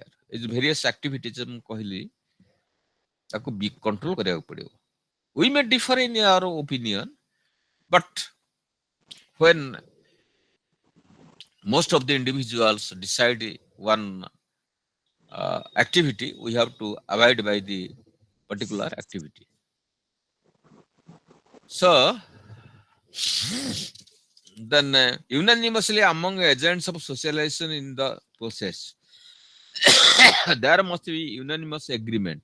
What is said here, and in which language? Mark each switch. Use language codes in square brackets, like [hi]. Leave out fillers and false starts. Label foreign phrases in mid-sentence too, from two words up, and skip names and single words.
[en] Is various activities [or] ମୁଁ କହିଲି ତାକୁ control କରିବାକୁ ପଡିବ। [en] We may differ in our opinion, but when most of the individuals decide one activity, we have to abide by the particular activity. So, then unanimously among agents of socialization in the process, there must be unanimous agreement.